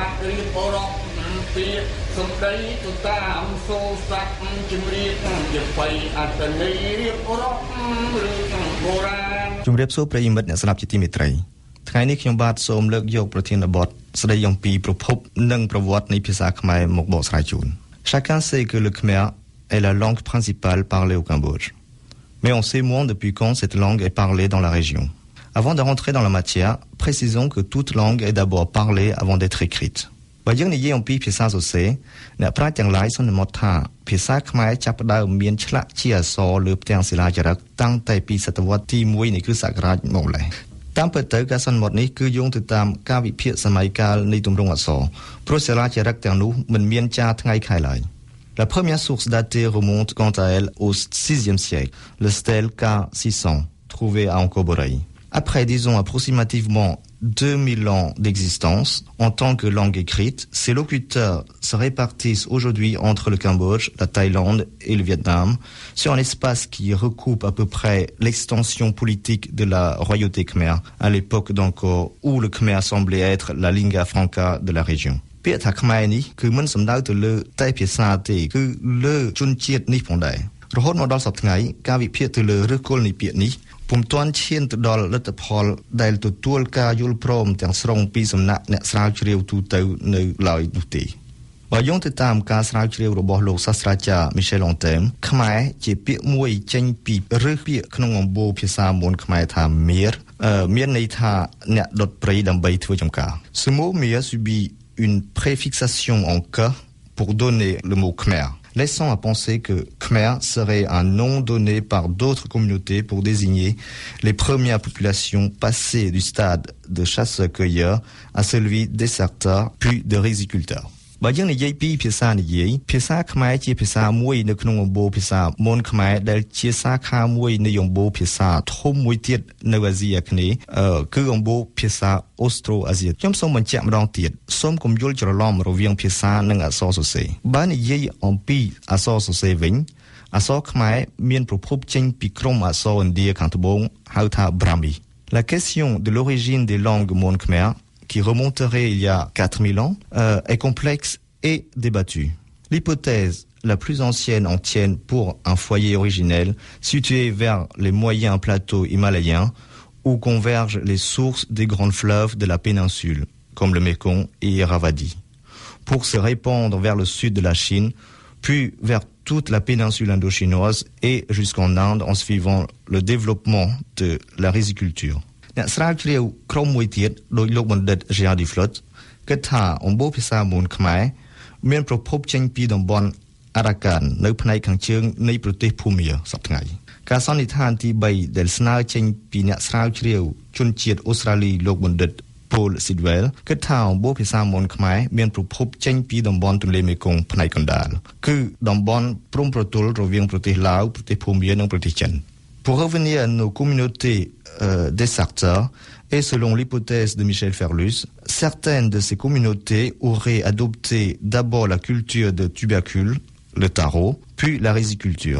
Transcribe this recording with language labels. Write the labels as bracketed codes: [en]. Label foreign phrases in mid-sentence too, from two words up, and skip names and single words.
[km] ត្តិរៀបរកពីសំដីទៅតាមសូរស័ព្ទជំរាបជាបៃអត្តន័យរៀបរករឿងបុរាណ ជំរាបសួរប្រិយមិត្តអ្នកស្ដាប់ជាទីមេត្រីថ្ងៃនេះខ្ញុំបាទសូមលើកយកប្រធានបទស្ដីអំពីប្រភពនិងប្រវត្តិនៃភាសាខ្មែរមកបកស្រាយជូន [fr] Chacun sait que le khmer est la langue principale parlée au Cambodge. Mais on sait moins depuis quand cette langue est parlée dans la région. Avant de rentrer dans la matière, précisons que toute langue est d'abord parlée avant d'être écrite. [km] បើយើងនិយាយអំពីភាសាសរសេរអ្នកប្រាជ្ញទាំងឡាយសន្មតថាភាសាខ្មែរចាប់ផ្ដើមមានឆ្លាក់ជាអក្សរលើផ្ទាំងសិលាចារឹកតាំងតែពីសតវត្សទី1នៃគ្រិស្តសករាជមកម្ល៉េះតាមពិតទៅការសន្មតនេះគឺយោងទៅតាមការវិភាគសម័យកាលនៃទម្រង់អក្សរព្រោះសិលាចារឹកទាំងនោះមិនមានចារថ្ងៃខែឡើយ [fr] La première source datée remonte quant à elle au VIe siècle, le stèle K600, trouvé à Angkor-Borei. Après, disons, approximativement 2000 ans d'existence, en tant que langue écrite, ces locuteurs se répartissent aujourd'hui entre le Cambodge, la Thaïlande et le Vietnam, sur un espace qui recoupe à peu près l'extension politique de la royauté khmer, à l'époque d'Angkor, où le khmer semblait être la lingua franca de la région. [km] ពាក្យថាខ្មែរនេះគឺមិនសំដៅទៅលើតែភាសាទេគឺលើជនជាតិនេះផងដែររហូតមកដល់សប្តាហ៍ថ្ងៃការវិភាគទៅលើឫសគល់នៃពាក្យនេះពុំទាន់ឈានទៅ ដល់លទ្ធផលដែលទទួលការយល់ព្រមទាំងស្រុងពីសំណាក់អ្នកស្រាវជ្រាវទូទៅនៅឡើយនោះទេបើយោង ទៅតាមការស្រាវជ្រាវរបស់លោកសាស្ត្រាចារ្យ Michel Anthem ខ្មែរជាពាក្យមួយចេញពីឫសពាក្យក្នុងអំបូរភាសាមូលខ្មែរថាមៀរមានន័យថាអ្នកដុតព្រៃដើម្បីធ្វើចំការ [fr] Ce mot mire subit une préfixation en K pour donner le mot Khmer, laissant à penser que Khmer serait un nom donné par d'autres communautés pour désigner les premières populations passées du stade de chasseurs-cueilleurs à celui d'esserteurs puis de riziculteurs. [km] បើយើងនិយាយពីភាសានិយាយភាសាខ្មែរជាភាសាមួយនៅក្នុងអំបូរភាសាមនខ្មែរដែលជាសាខាមួយនៃអំបូរភាសាធំមួយទៀតនៅអាស៊ីអាគ្នេយ៍គឺអំបូរភាសាអូស្ត្រូអាស៊ីខ្ញុំសូមបញ្ជាក់ម្ដងទៀតសូមកុំយល់ច្រឡំរវាងភាសានិងអក្សរសរសេរបើនិយាយអំពីអក្សរសរសេរវិញអក្សរខ្មែរមានប្រភពចេញពីក្រុមអក្សរឥណ្ឌាខាងត្បូងហៅថា Brahmi. [fr] La question de l'origine des langues mon khmer qui remonterait il y a 4000 ans, est complexe et débattue. L'hypothèse la plus ancienne en tienne pour un foyer originel situé vers les moyens plateaux himalayens où convergent les sources des grands fleuves de la péninsule, comme le Mékong et Irrawaddy, pour se répandre vers le sud de la Chine, puis vers toute la péninsule indo-chinoise et jusqu'en Inde en suivant le développement de la riziculture. [km] អ្នកស្រាវជ្រាវក្រុមមួយទៀតដោយលោកបណ្ឌិត Gérard Duflot គិតថាអំបូរភាសាមូលខ្មែរមានប្រភពចេញពីតំបន់អារ៉ាកាន នៅផ្នែកខាងជើងនៃប្រទេសភូមាសប្តាហ៍ថ្ងៃការសន្និដ្ឋានទី3ដែលស្នើចេញពីអ្នក ស្រាវជ្រាវជនជាតិអូស្ត្រាលីលោកបណ្ឌិត Paul Sidwell គិតថាអំបូរភាសាមូលខ្មែរមានប្រភពចេញពីតំបន់ទន្លេមេគង្គផ្នែកកណ្ដាលគឺតំបន់ព្រំប្រទល់រវាងប្រទេសឡាវប្រទេសភូមានិងប្រទេសចិន [fr] Pour revenir à nos communautés d'esserteurs, et selon l'hypothèse de Michel Ferlus, certaines de ces communautés auraient adopté d'abord la culture de tubercules, le taro, puis la riziculture.